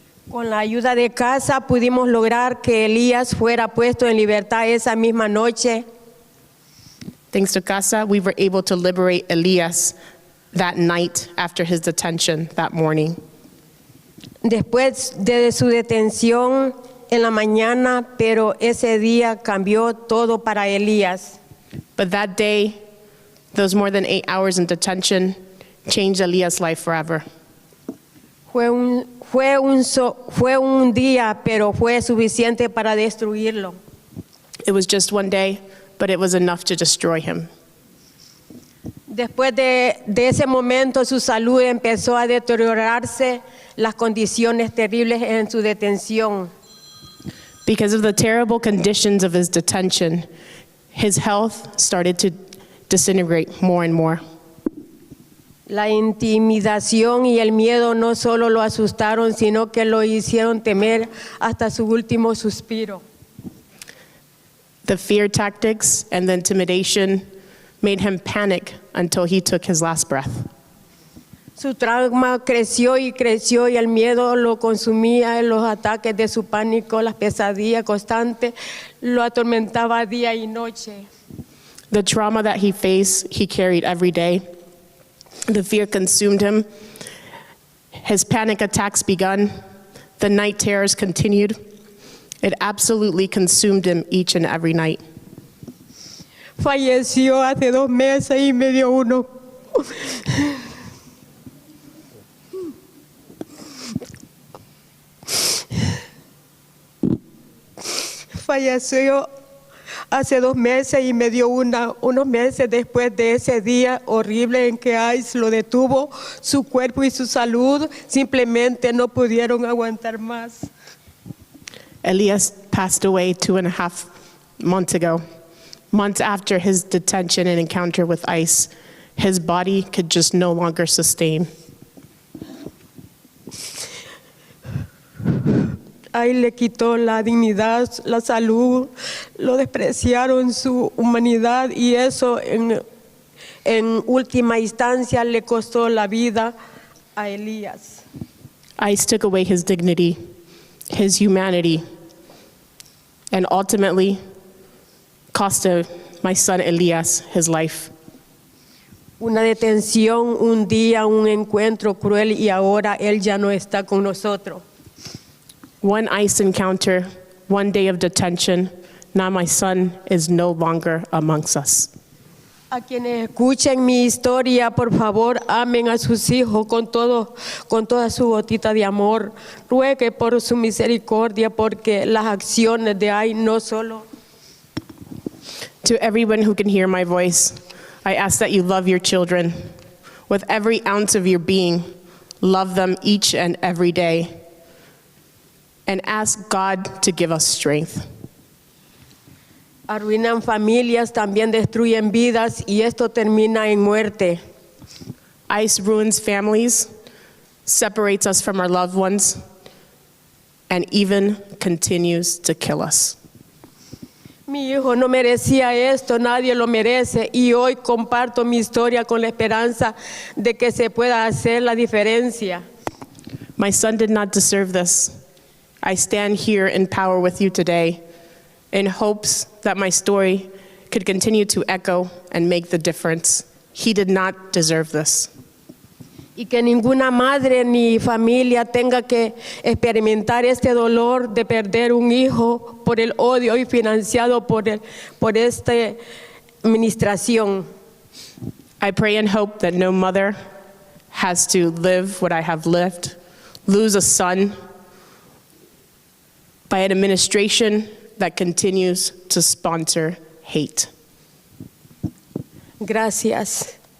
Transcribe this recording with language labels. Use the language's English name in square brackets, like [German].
[Spanish] Con la ayuda de CASA pudimos lograr que Elías fuera puesto en libertad esa misma noche. [English] Thanks to CASA, we were able to liberate Elías that night after his detention that morning. [Spanish] Después de su detención en la mañana, pero ese día cambió todo para Elías. [English] But that day, those more than 8 hours in detention, changed Elías' life forever. [Spanish] Fue un día, pero fue suficiente para destruirlo. [English] It was just one day, but it was enough to destroy him. [Spanish] Después de ese momento, su salud empezó a deteriorarse, las condiciones terribles en su detención. [English] Because of the terrible conditions of his detention, his health started to disintegrate more and more. [Spanish] La intimidación y el miedo no solo lo asustaron, sino que lo hicieron temer hasta su último suspiro. [English] The fear tactics and the intimidation made him panic until he took his last breath. [Spanish] Su trauma creció y el miedo lo consumía, los ataques de su pánico, las pesadillas constantes, lo atormentaba día y noche. [English] The trauma that he faced, he carried every day. The fear consumed him. His panic attacks begun. The night terrors continued. It absolutely consumed him each and every night. [Spanish] Falleció hace 2 meses y me dio uno. Falleció hace 2 meses y me dio unos meses después de ese día horrible en que ICE lo detuvo. Su cuerpo y su salud simplemente no pudieron aguantar más. [English] Elias passed away 2.5 months ago. Months after his detention and encounter with ICE, his body could just no longer sustain. [Spanish] Ahí le quitó la dignidad, la salud, lo despreciaron su humanidad y eso en última instancia le costó la vida a Elías. [English] ICE took away his dignity, his humanity, and ultimately cost my son Elias his life. [Spanish] Una detención, un día, un encuentro cruel y ahora él ya no está con nosotros. [English] One ICE encounter, one day of detention, now my son is no longer amongst us. [Spanish] A quienes escuchen mi historia, por favor, amen a sus hijos con toda su gotita de amor. Ruegue por su misericordia, porque las acciones de ICE no solo. [English] To everyone who can hear my voice, I ask that you love your children. With every ounce of your being, love them each and every day. And ask God to give us strength. [Spanish] Arruinan familias, también destruyen vidas y esto termina en muerte. [English] ICE ruins families, separates us from our loved ones, and even continues to kill us. [Spanish] Mi hijo no merecía esto, nadie lo merece y hoy comparto mi historia con la esperanza de que se pueda hacer la diferencia. [English] My son did not deserve this. I stand here in power with you today in hopes that my story could continue to echo and make the difference. He did not deserve this. [Spanish] Y que ninguna madre ni familia tenga que experimentar este dolor de perder un hijo por el odio y financiado por esta administración. [English] I pray and hope that no mother has to live what I have lived, lose a son by an administration that continues to sponsor hate. [Spanish] Gracias.